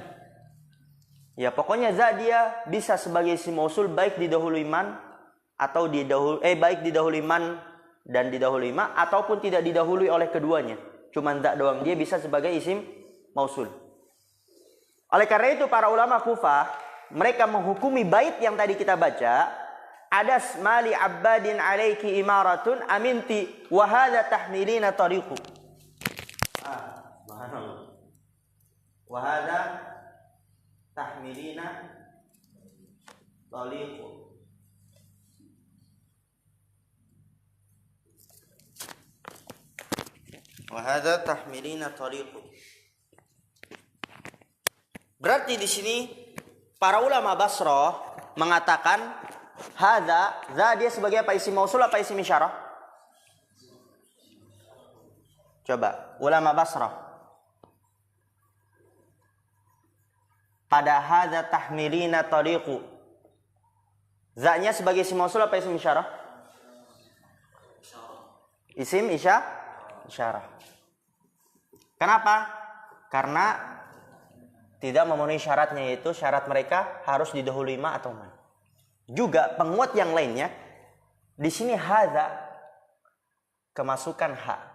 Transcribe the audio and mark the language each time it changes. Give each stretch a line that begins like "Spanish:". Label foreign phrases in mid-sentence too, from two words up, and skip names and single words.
Indonesian: Ya, pokoknya za dia bisa sebagai isim mausul baik didahului man atau baik didahului man dan didahului ma, ataupun tidak didahului oleh keduanya. Cuman za doang dia bisa sebagai isim mausul. Oleh karena itu para ulama Kufah mereka menghukumi bait yang tadi kita baca,
Arabic: عدس ما لعباد عليك إمارة أمنت وهذا تحملين طريق. وهذا تحملين طريق. وهذا تحملين طريق.
Indonesian: Berarti di sini para ulama Basrah mengatakan hadza, za dia sebagai apa, isim mausul apa isim isyarah? Coba ulama Basrah.
Arabic: Pada هذا تحملين طريق,
Indonesian: za-nya sebagai isim mausul apa isim isyarah? Isim isyarah. Kenapa? Karena tidak memenuhi syaratnya, yaitu syarat mereka harus didahului ma atau man. Juga penguat yang lainnya di sini hadza kemasukan ha.